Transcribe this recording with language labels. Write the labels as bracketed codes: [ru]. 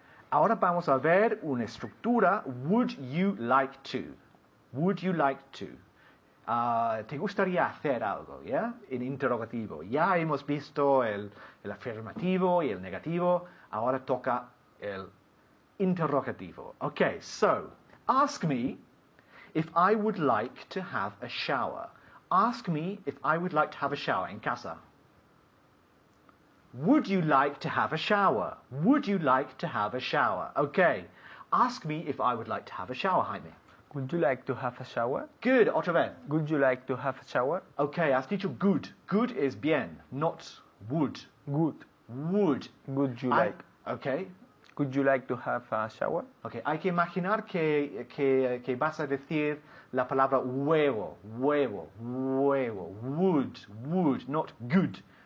[es] Ahora vamos a ver una estructura. [en] Would you like to? Would you like to? [es] ¿Te gustaría hacer algo? ¿Ya? En interrogativo. Ya hemos visto el afirmativo y el negativo. Ahora toca el interrogativo. [en] Okay, so, ask me if I would like to have a shower. Ask me if I would like to have a shower [es] en casa. [en] Would you like to have a shower? Would you like to have a shower? Okay. Ask me if I would like to have a shower, Jaime. Would you like to have a shower? [es] Good, otra vez. [en] Would you like to have a shower? [es] Okay, has dicho good. [en] Good is bien, not would. Good. Would. Would you like? Okay. Would you like to have a shower? [es] Okay, hay que imaginar que vas a decir la palabra huevo, huevo, huevo, [en] would, not good.